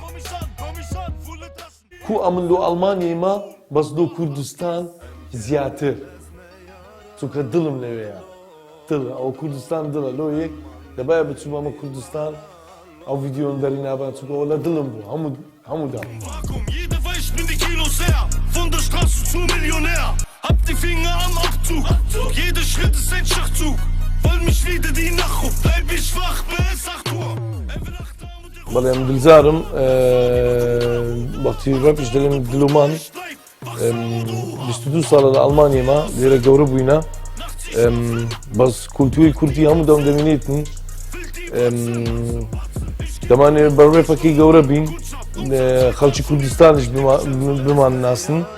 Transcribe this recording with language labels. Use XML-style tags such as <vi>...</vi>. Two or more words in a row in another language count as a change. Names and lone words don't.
<ckb>کو ئەمن لۆ ئەڵمانیێمە بەس لۆ کوردستان زیاتر چونکە دڵم لەوەیە دڵ ئەو کوردستان دڵە لۆ یەک دەبایە بچوومە ئەمە کوردستان ئەو ڤیدیۆم دەری نابان چونکەوە لە دڵم بوو هەموودا.</ckb> <de>Von der Straße zu Millionär. Hab die Finger am Abzug. Jeder Schritt ist ein Schachzug. Wollen mich wieder die Nacht. Bleib ich wach bis 8 Uhr.</de> <ckb>بەڵێ ئەم دڵزارم وەختی ڕەپش دەڵێم دلۆمان 22 ساڵە لە ئەڵمانیەمە لێرە گەورە بووینە بەس کولتوری کوردی هەموو دەم دەمێنێتن دەمانێت بە ڕێپەکەی گەورە بین خەڵکی کوردستانیش بمان ناسن</ckb>